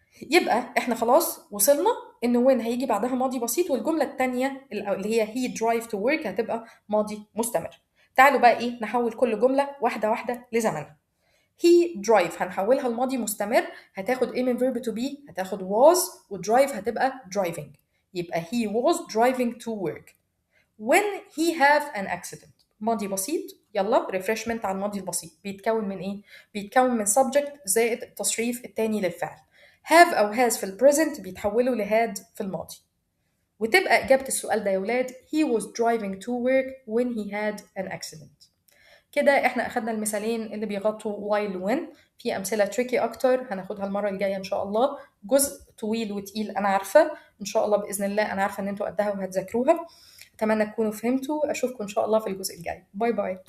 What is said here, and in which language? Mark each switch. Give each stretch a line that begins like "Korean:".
Arabic: يبقى احنا خلاص وصلنا ان when هيجي بعدها ماضي بسيط، والجمله الثانيه اللي هي
English: he drive to work
Arabic: هتبقى ماضي مستمر. تعالوا بقى ايه نحول كل جمله واحده واحده لزمنها. he drive هنحولها لماضي مستمر، هتاخد ايه من verb to be؟ هتاخد was، وdrive هتبقى driving.
English: يبقى he was driving to work. when he have an accident
Arabic: ماضي بسيط. يلا refreshment على الماضي البسيط، بيتكون من ايه؟ بيتكون من subject زائد التصريف التاني للفعل. have أو has في البريزنت بيتحولوا لهاد في الماضي. وتبقى إجابة السؤال ده يا ولاد
English: he was driving to work when he had an accident.
Arabic: كده احنا أخدنا المثالين اللي بيغطوا while و when. في أمثلة tricky أكتر هناخدها المرة الجاية إن شاء الله. جزء طويل وتقيل أنا عارفة، إن شاء الله بإذن الله أنا عارفة إن أنتوا قدها وهتذاكروها. أتمنى تكونوا فهمتوا. أشوفكم إن شاء الله في الجزء الجاي. باي باي.